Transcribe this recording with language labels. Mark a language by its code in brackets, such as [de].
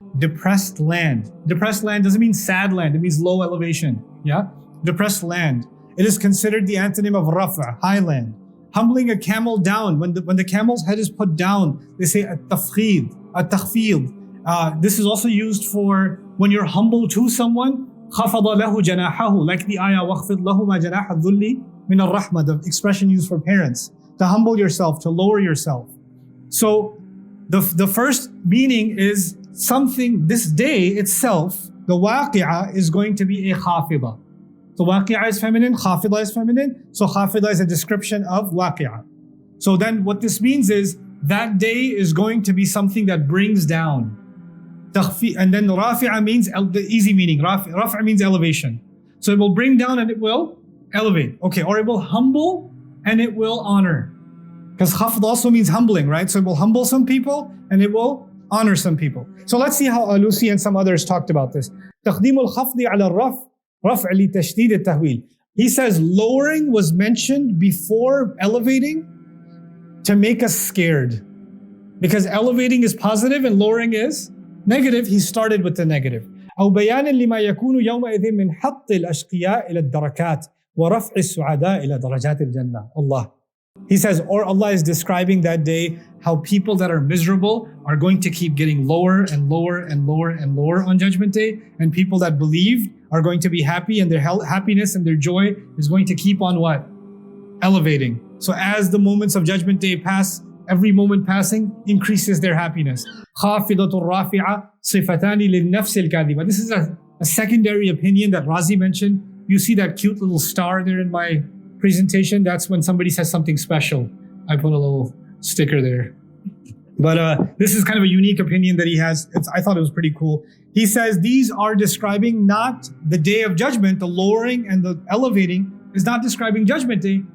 [en] Depressed land. Depressed land doesn't mean sad land. It means low elevation. Yeah? Depressed land. It is considered the antonym of rafa, high land. Humbling a camel down. When the camel's head is put down, they say at-tafkhid, at-takhfid. This is also used for when you're humble to someone. [ar] خَفَضَ لَهُ جَنَاحَهُ. [en] Like the ayah, [ar] وَخْفِضْ لَهُمَا جَنَاحَ الذُّلِّ مِنَ الرَّحْمَةِ. [en] The expression used for parents. To humble yourself, to lower yourself. So the first meaning is something, this day itself, the waqi'ah is going to be a khafida. So waqi'ah is feminine, khafida is feminine. So khafida is a description of waqi'ah. So then what this means is that day is going to be something that brings down. And then rafi'ah means the easy meaning. Rafi'ah means elevation. So it will bring down and it will elevate. Okay, or it will humble and it will honor. Because khafd also means humbling, right? So it will humble some people and it will honor some people. So let's see how Alusi and some others talked about this. [ar] تقديم الخفض على الرفع رفع لتشديد التهويل. [en] He says lowering was mentioned before elevating to make us scared. Because elevating is positive and lowering is negative. He started with the negative. [ar] أو بيانا لما يكون يومئذ من حط الأشقياء إلى الدركات ورفع السعداء إلى درجات الجنة. [en] Allah. He says, or Allah is describing that day how people that are miserable are going to keep getting lower and lower and lower and lower on Judgment Day, and people that believe are going to be happy, and their happiness and their joy is going to keep on what? Elevating. So as the moments of Judgment Day pass, every moment passing increases their happiness. [ar] خافضة رافعة صفتان للنفس الكاذبة. [en] This is a secondary opinion that Razi mentioned. You see that cute little star there in my presentation? That's when somebody says something special. I put a little sticker there. But this is kind of a unique opinion that he has. I thought it was pretty cool. He says these are describing not the day of judgment, the lowering and the elevating is not describing Judgment Day.